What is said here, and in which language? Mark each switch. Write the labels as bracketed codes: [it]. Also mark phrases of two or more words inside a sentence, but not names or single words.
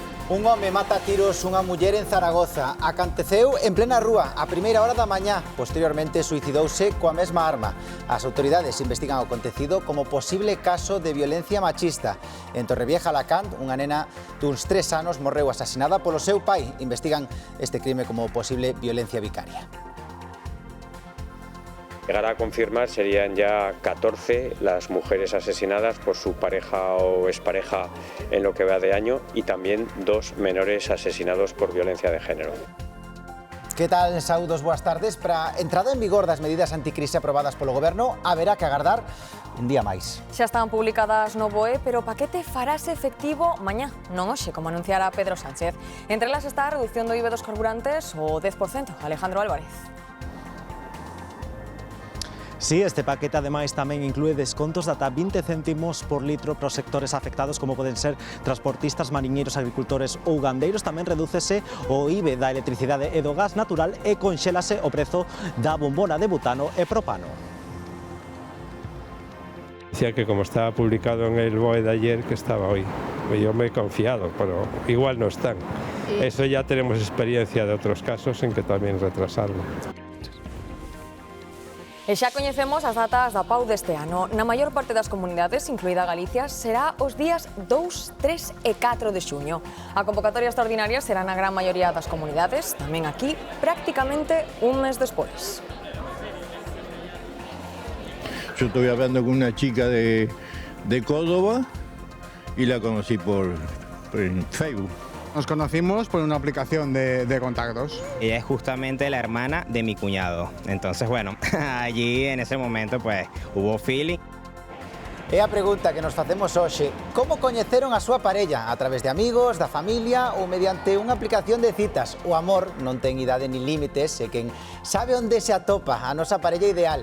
[gl] Un home mata a tiros unha muller en Zaragoza. Aconteceu en plena rúa, a primeira hora da mañá. Posteriormente suicidouse coa mesma arma. As autoridades investigan o acontecido como posible caso de violencia machista. En Torrevieja, Alacant, unha nena duns 3 anos morreu asasinada polo seu pai. Investigan este crime como posible violencia vicaria. [es] Llegar a confirmar serían ya 14 las mujeres asesinadas por su pareja o expareja en lo que va de año y también 2 menores asesinados por violencia de género. [gl] Que tal, saúdos, boas tardes. Para a entrada en vigor das medidas anticrise aprobadas polo Goberno, haberá que agardar un día máis. Xa están publicadas no BOE, pero o paquete farase efectivo mañá, non hoxe, como anunciara Pedro Sánchez. Entre elas está a reducción do IVA dos carburantes o 10%. Alejandro Álvarez. Sí, este paquete ademais tamén inclúe descontos de ata 20 céntimos por litro para os sectores afectados, como poden ser transportistas, mariñeiros, agricultores ou gandeiros. Tamén redúcese o IVA da electricidade e do gas natural e conxélase o prezo da bombona de butano e propano. [es] Decía que como estaba publicado en el BOE de ayer, que estaba hoy. Yo me he confiado, pero igual no están. Eso ya tenemos experiencia de otros casos en que tamén retrasaron. [gl] E xa coñecemos as datas da PAU deste ano. Na maior parte das comunidades, incluída Galicia, será os días 2, 3 e 4 de xuño. A convocatoria extraordinaria será na gran maioría das comunidades, tamén aquí, prácticamente un mes despois. [es] Yo estoy hablando con una chica de Córdoba y la conocí por Facebook. Nos conocimos por una aplicación de contactos. Ella es justamente la hermana de mi cuñado. Entonces, bueno, allí en ese momento pues hubo feeling. [gl] E a pregunta que nos facemos hoxe: como coñeceron a súa parella? A través de amigos, da familia ou mediante unha aplicación de citas? O amor non ten idade ni límites e quen sabe onde se atopa a nosa parella ideal.